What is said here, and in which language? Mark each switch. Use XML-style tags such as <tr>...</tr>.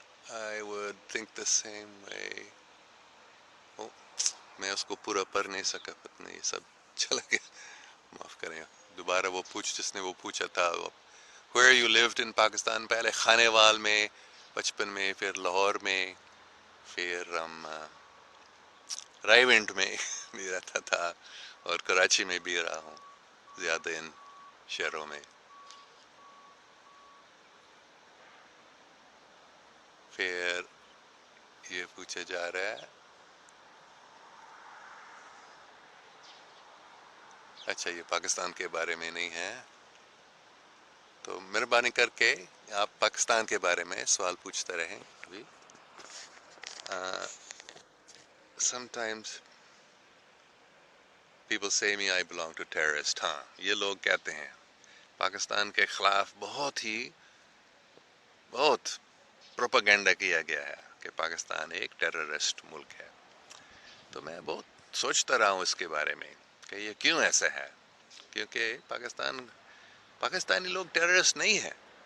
<en>I would think the same way.</en> <ur>Oh, میں اس کو پورا پڑھ نہیں سکا، پتہ نہیں سب چلا گیا، معاف کریں. دوبارہ وہ جس نے وہ پوچھا تھا</ur> <en>where you lived in</en> <ur>Pakistan, پہلے خانے وال میں بچپن میں، پھر لاہور میں، پھر رائے ونٹ میں بھی رہتا تھا، اور کراچی میں بھی رہا ہوں زیادہ ان شہروں میں. پھر یہ پوچھا جا رہا ہے اچھا یہ پاکستان کے بارے میں نہیں ہے، تو مہربانی کر کے آپ پاکستان کے بارے میں سوال پوچھتے رہیں ابھی.</ur> <en>Sometimes people say me I belong to terrorist.</en> <ur>ہاں یہ لوگ کہتے ہیں. پاکستان کے خلاف بہت پروپیگنڈا کیا گیا ہے کہ پاکستان ایک ٹیررسٹ ملک ہے. تو میں بہت سوچتا رہا ہوں اس کے بارے میں کہ یہ کیوں ایسا ہے. کیونکہ پاکستانی لوگ ٹیررسٹ نہیں ہیں.</ur>